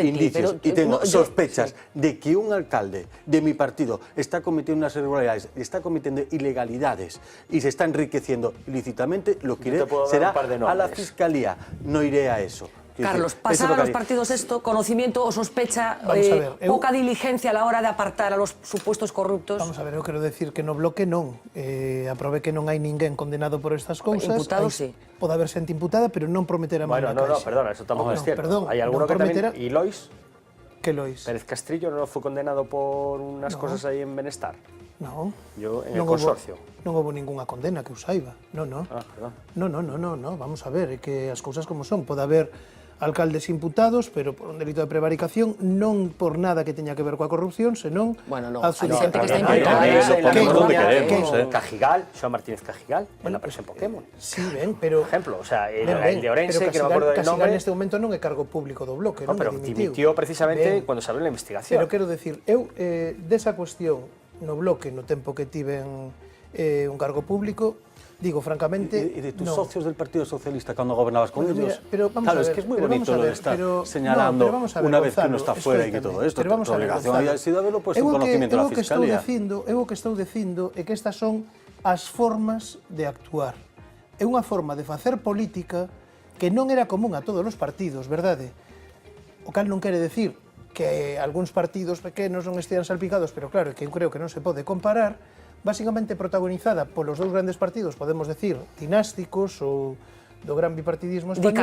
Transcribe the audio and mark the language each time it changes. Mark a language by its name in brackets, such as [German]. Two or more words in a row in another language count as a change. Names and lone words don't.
[Spanish] indicios y tengo sospechas de que un alcalde de mi partido está cometiendo unas irregularidades, está cometiendo ilegalidades y se está enriqueciendo ilícitamente, lo que iré será a la Fiscalía, no iré a eso. Carlos, pasar a los partidos esto, conocimiento o sospecha, poca diligencia a la hora de apartar a los supuestos corruptos. [Galician] Vamos a ver, eu quero decir que no bloque non. Aprove que non hai ninguén condenado por estas cousas. [Spanish] Imputado, sí. [Galician] Pode haber xente imputada, pero non prometer a mano na caixa. [Spanish] No, perdona, eso tampouco es cierto. Hay alguno que tamén... ¿Y Lois? ¿Qué Lois? Pérez Castrillo no fue condenado por unas cosas aí en Benestar. No. Yo, en el consorcio. [Galician] Non houve ninguna condena que eu saiba. [Spanish] No. [Galician] No, vamos a ver, é que as cousas como son. Pode haber alcaldes imputados, pero por un delito de prevaricación, non por nada que teña que ver coa corrupción, senón... [Spanish] Bueno, no, [Galician] hai xente que está imputada. Cajigal, Xoán Martínez Cajigal, [Spanish] en la presa en Pokémon. [Galician] Sí, ben, pero... [Spanish] Por ejemplo, o sea, el de Orense, que no me acuerdo del nombre... [Galician] Cajigal neste momento non é cargo público do bloque, non? [Spanish] No, pero dimitió precisamente cuando se abriu la investigación. [Galician] Pero quero decir, eu desa cuestión no Bloque no tempo que tiven un cargo público, digo, francamente... [Spanish] ¿Y de tus no. socios del Partido Socialista cuando gobernabas con Bueno, ellos? mira, pero vamos claro, a ver, es que es muy pero bonito vamos a lo de ver, estar pero- señalando no, pero vamos a ver, una vez que Gonzalo, uno está fuera y que todo esto. pero vamos Tu a ver, obligación Gonzalo. había sido haberlo puesto en [Galician] Eu [Spanish] conocimiento de la [Galician] o que estou [Spanish] Fiscalía. [Galician] eu o que estou dicindo é que estas son as formas de actuar. É unha forma de facer política que non era común a todos os partidos, verdade? O cal non quere decir que algúns partidos pequenos non estean salpicados, pero claro, que eu creo que non se pode comparar, basicamente protagonizada polos dous grandes partidos, podemos decir, dinásticos ou do gran bipartidismo español.